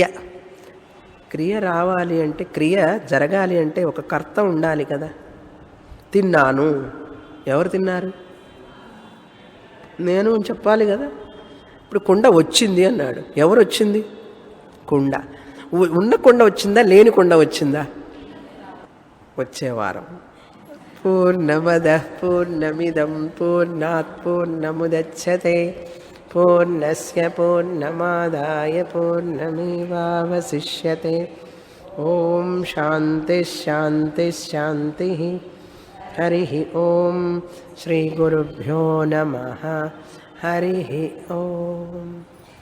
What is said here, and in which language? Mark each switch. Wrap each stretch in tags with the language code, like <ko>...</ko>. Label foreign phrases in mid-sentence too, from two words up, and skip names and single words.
<te>క్రియ రావాలి అంటే, క్రియ జరగాలి అంటే ఒక కర్త ఉండాలి కదా. తిన్నాను, ఎవరు తిన్నారు? నేను చెప్పాలి కదా. ఇప్పుడు కుండ వచ్చింది అన్నాడు, ఎవరు వచ్చింది? కుండ. ఉన్న కుండ వచ్చిందా, లేని కుండ వచ్చిందా? వచ్చే వారం.</te> <sa>పూర్ణమద పూర్ణమిదం పూర్ణాత్ పూర్ణముదచ్యతే పూర్ణస్య పూర్ణమాదాయ పూర్ణమేవావశిష్యతే. ఓం శాంతి శాంతి శాంతి. హరి ఓం. శ్రీ గురుభ్యో నమః. హరి ఓం.</sa>